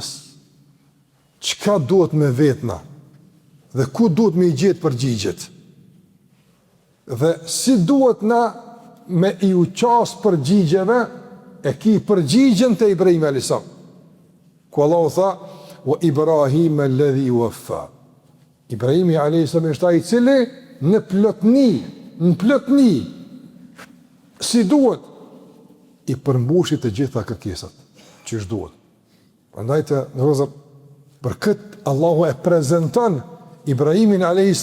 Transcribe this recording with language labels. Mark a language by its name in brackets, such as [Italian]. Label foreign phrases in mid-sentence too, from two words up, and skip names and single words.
[Albanian] Çka duhet me vetna? Dhe ku duhet me i gjetë përgjigjet? Dhe si duhet na me i uqas përgjigjeve e ki përgjigjen të Ibrahim a.s. Ku Allah u tha, [Arabic] وإبراهيم الذي وفى. [Albanian] Ibrahimi a.s. ishte ai i cili në plotni, si duhet, i përmbushit të gjitha kërkesat, që është duhet. Prandaj të nërëzër, për këtë Allahu e prezenton Ibrahimin a.s.